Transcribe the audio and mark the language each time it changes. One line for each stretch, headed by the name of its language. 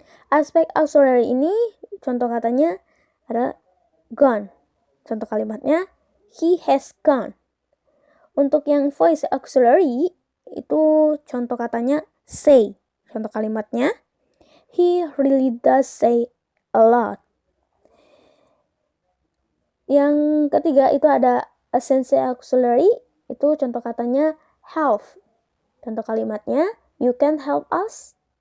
Indonesian: Aspect auxiliary ini contoh katanya adalah gone. Contoh kalimatnya,
English: he has gone.
Indonesian: Untuk yang voice auxiliary, itu contoh katanya say. Contoh kalimatnya,
English: he really does say a lot.
Indonesian: Yang ketiga itu ada sense auxiliary, itu contoh katanya help. Contoh kalimatnya,
English: you can help us.